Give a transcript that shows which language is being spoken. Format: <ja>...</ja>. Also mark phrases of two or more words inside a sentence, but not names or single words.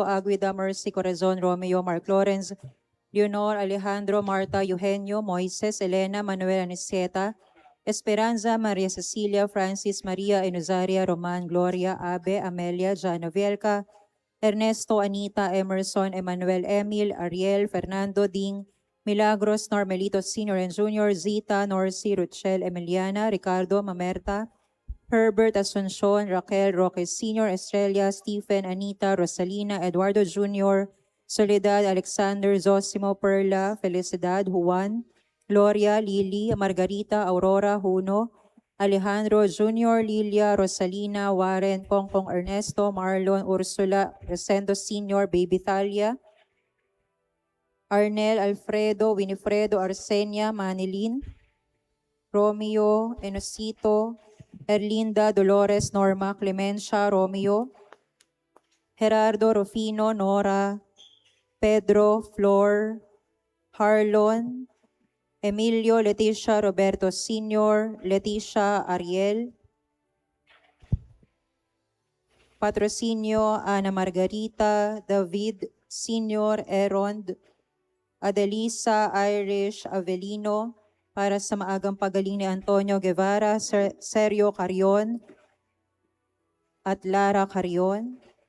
<tl>Aguida, Mercy, Corazon, Romeo, Mark Lawrence, Leonor, Alejandro, Marta, Eugenio, Moises, Elena, Manuel, Aniseta, Esperanza, Maria Cecilia, Francis, Maria, Enuzaria, Roman, Gloria, Abe, Amelia, Jana Vielca, Ernesto, Anita, Emerson, Emmanuel, Emil, Ariel, Fernando, Ding, Milagros, Normelito Sr. and Jr., Zita, Norcy, Ruchel, Emiliana, Ricardo, Mamerta, Herbert, Asuncion, Raquel, Roque Sr., Estrella, Stephen, Anita, Rosalina, Eduardo Jr., Soledad, Alexander, Zosimo, Perla, Felicidad, Juan, Gloria, Lily, Margarita, Aurora, Juno, Alejandro Jr., Lilia, Rosalina, Warren, Pongpong Ernesto, Marlon, Ursula, Resendo Sr., Baby Thalia, Arnel, Alfredo, Winifredo, Arsenia, Manilin, Romeo, Enosito, Erlinda, Dolores, Norma, Clemencia, Romeo, Gerardo, Rufino, Nora, Pedro, Flor, Harlon, Emilio, Leticia, Roberto Sr., Leticia, Ariel, Patrocinio, Ana Margarita, David Sr., Erond, Adelisa, Irish, Avelino, para sa maagang pagaling ni Antonio Guevara, Sergio Carion, at Lara Carion.</tl>